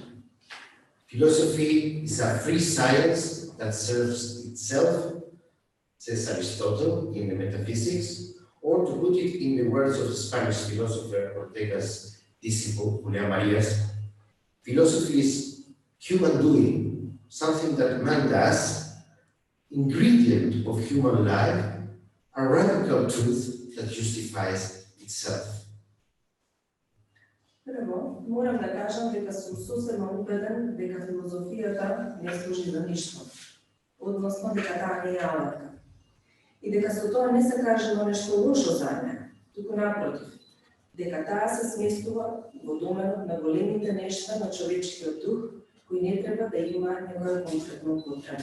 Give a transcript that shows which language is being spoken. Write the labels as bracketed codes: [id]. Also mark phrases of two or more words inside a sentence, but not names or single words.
[en] Philosophy is a free science that serves itself, says Aristotle in the Metaphysics, or to put it in the words of the Spanish philosopher Ortega's disciple, Julián Marías, philosophy is human doing, something that man does, ingredient of human life, a radical truth that justifies itself. [mk] Прво, морам да кажам дека сум сосема убеден дека филозофијата не служи за ништо, односно дека таа не е алатка. И дека со тоа не се кажува нешто лошо за неа, туку напротив, дека таа се сместува во доменот на големите нешта на човечкиот дух, кои не треба да има некоја конкретна употреба.